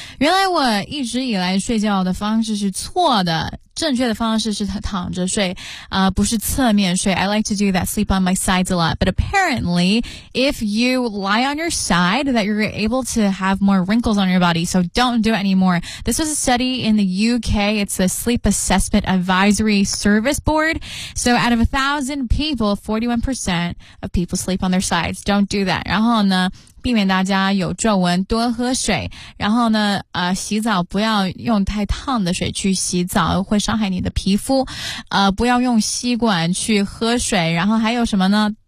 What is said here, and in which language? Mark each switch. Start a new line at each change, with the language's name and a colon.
Chinese: 原来我一直以来睡觉的方式是错的，正确的方式是躺着睡，不是侧面睡。
English: I like to do that, sleep on my sides a lot. But apparently, if you lie on your side, that you're able to have more wrinkles on your body. So don't do it anymore. This was a study in the UK. It's the Sleep Assessment Advisory Service Board. So out of 1,000 people, 41% of people sleep on their sides. Don't do that.
Chinese: 然后呢避免大家有皱纹，多喝水，然后呢，洗澡不要用太烫的水去洗澡，会伤害你的皮肤，不要用吸管去喝水，然后还有什么呢？